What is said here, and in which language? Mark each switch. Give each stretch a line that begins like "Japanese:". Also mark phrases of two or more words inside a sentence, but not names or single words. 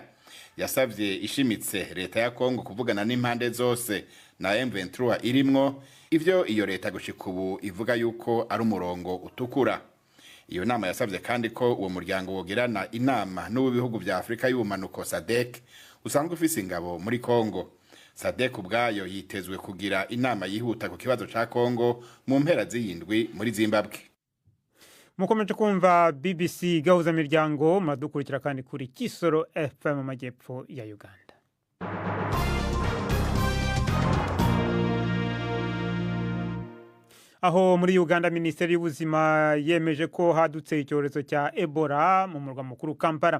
Rundi: Yasavye ishimitse leta ya Kongo kuvugana n'impande zose na M23 irimwo, ivyo iyo leta gushika ubu ivuga yuko ari umurongo utukura. Iyo nama yasavye kandi ko uwo muryango wogirana inama n'ubihugu bya Afrika y'ubumanuko SADC usanzwe ufise ingabo muri Kongo. SADC ubwayo yitezwe kugira inama yihuta ku kibazo ca Kongo mu mpera z'iyindwi muri Zimbabwe.
Kinyarwanda: Mukomeje kumva BBC gahuza miryango, muradukurikira kandi kuri Kisoro FM mu majyepfo ya Uganda. Aho muri Uganda Minisiteri y'Ubuzima yemeje ko hadutse icyorezo cya Ebola mu murwa mukuru Kampala.